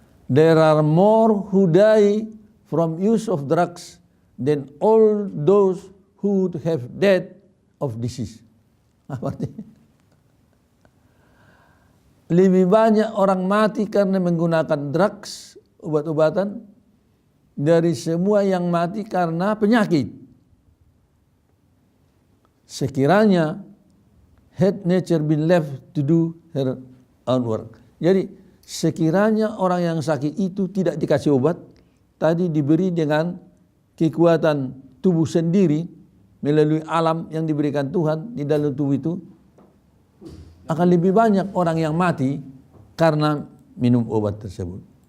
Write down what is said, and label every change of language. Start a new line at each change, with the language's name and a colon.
English: There are more who die from use of drugs than all those who have died of disease.
Indonesian: Apa artinya? Lebih banyak orang mati karena menggunakan drugs, obat-obatan, dari semua yang mati karena penyakit. Sekiranya
English: had nature been left to do her own work.
Indonesian: Jadi sekiranya orang yang sakit itu tidak dikasih obat, tadi diberi dengan kekuatan tubuh sendiri melalui alam yang diberikan Tuhan di dalam tubuh itu, akan lebih banyak orang yang mati karena minum obat tersebut.